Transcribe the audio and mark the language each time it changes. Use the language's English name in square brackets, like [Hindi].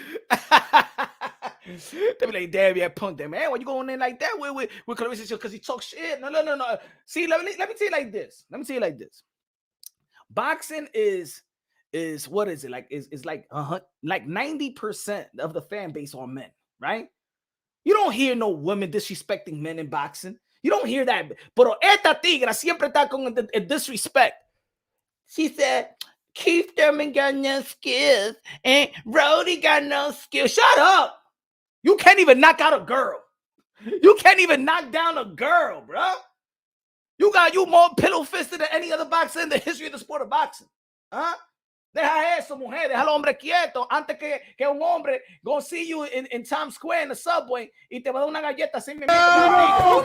[English] They be like, damn, yeah, punk that man. Why you going in like that with Clarissa? Because he talks shit. No. See, let me tell you like this. Boxing is what is it like? Is like 90% of the fan base are men, right? You don't hear no women disrespecting men in boxing. You don't hear that. [Spanish] Pero esta tigra siempre está con el disrespect. [English] She said, Keith Thurman got no skills and Rody got no skills. Shut up. You can't even knock out a girl. You can't even knock down a girl, bro. You more pillow fisted than any other boxer in the history of the sport of boxing. [Spanish] Huh? Deja eso, mujer. Deja al hombre quieto antes que un hombre [English] go see you in Times Square in the subway [Spanish] y te va a dar una galleta así mismo.